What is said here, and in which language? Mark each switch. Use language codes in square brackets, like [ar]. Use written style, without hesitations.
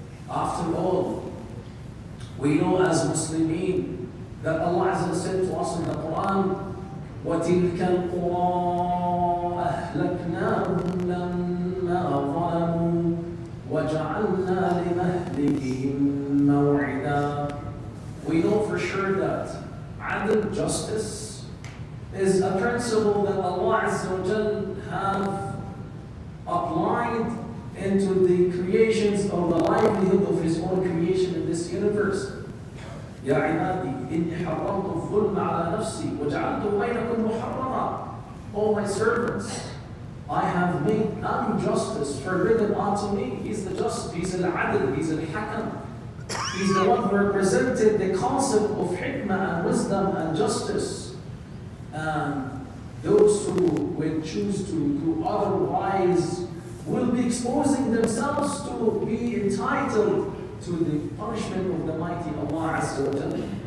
[en] After all, we know as Muslimin that Allah Azza said to us in the Quran, [ar] وَتِلْكَ الْقُرَىٰ أَهْلَكْنَاهُمْ لَمَّا ظَلَمُوا وَجَعَلْنَا لِمَهْلِكِهِمْ مَوْعِدًا. [en] We know for sure that adl, justice, is a principle that Allah Azza wa Jal have applied into the creations of the livelihood of His own creation in this universe. [ar] يا عبادي إني حرمت الظلم على نفسي وجعلته بينكم محرما. [en] O my servants, I have made injustice forbidden unto me. He's the just, He's al-adl, He's al-hakam. He's the one who represented the concept of hikmah and wisdom and justice. And those who will choose to do otherwise will be exposing themselves to be entitled to the punishment of the mighty Allah Azza wa Jalla.